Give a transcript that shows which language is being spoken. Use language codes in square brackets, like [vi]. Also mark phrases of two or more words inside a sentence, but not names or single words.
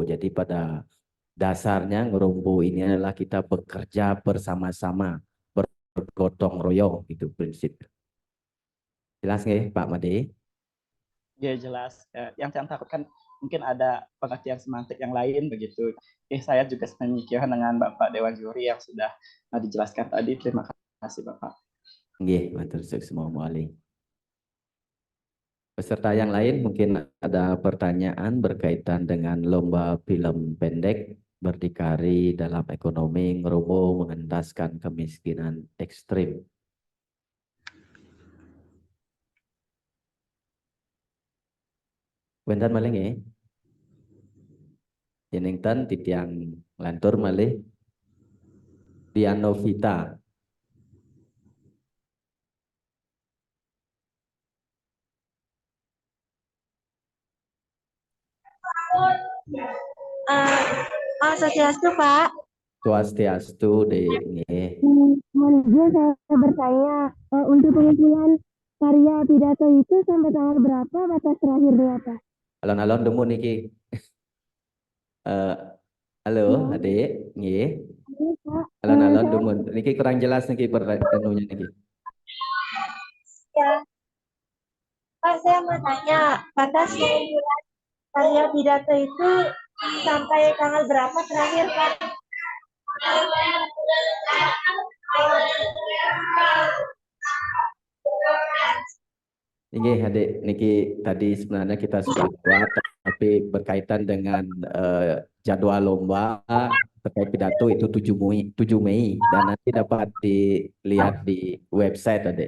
[id] Jadi pada dasarnya ngerombo ini adalah kita bekerja bersama-sama, bergotong royong, itu prinsip. Jelas nggak Pak Made? Ya jelas. Yang saya takutkan mungkin ada pengertian semantik yang lain begitu. Saya juga memikirkan dengan Bapak Dewan Juri yang sudah dijelaskan tadi. Terima kasih Bapak. [ban] Nggih, matur suwun Wali. Peserta yang lain mungkin ada pertanyaan berkaitan dengan lomba film pendek berdikari dalam ekonomi, ngerombo mengentaskan kemiskinan ekstrim. Bentar malih nggih. Jenengtan titiang lantur malih Dianovita. [id] Swastiastu, Pak. Swastiastu, Dek. Mohon izin saya bertanya untuk pengumpulan karya pidato itu sampai tanggal berapa, batas terakhir berapa? [ban] Alon-alon demu niki. [id] Halo, adik, [ban] nggih. [id] Iya, Pak. Alon-alon Saya [ban] demu niki [id] kurang jelas [ban] niki anunya niki. [id] ya, Pak, saya mau tanya, batas pengumpulan karya pidato itu sampai tanggal berapa terakhir, Pak? Ini adik niki tadi sebenarnya kita sudah buat, tapi berkaitan dengan jadwal lomba terkait pidato itu 7 Mei dan nanti dapat dilihat di website adik.